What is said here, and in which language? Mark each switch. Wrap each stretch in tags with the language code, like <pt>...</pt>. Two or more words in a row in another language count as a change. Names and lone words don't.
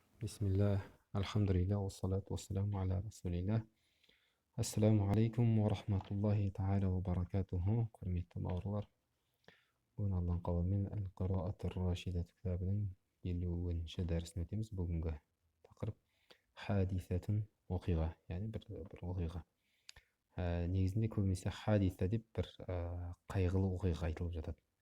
<ar>Бисмиллах, الحمد لله والصلاة والسلام على رسول الله. السلام عليكم ورحمة الله تعالى وبركاته.</ar> <kk>Құрметті бауырлар, бүгін Алланың қалауымен Әл-Қираат ар-Рашида кітабының 50-ші дәрісін өтеміз. Бүгінгі тақырып хадисатун, оқиға, яғни бір оқиға. Негізінде көбінесе хадиса деп бір қайғылы оқиға айтылып жатады.</kk>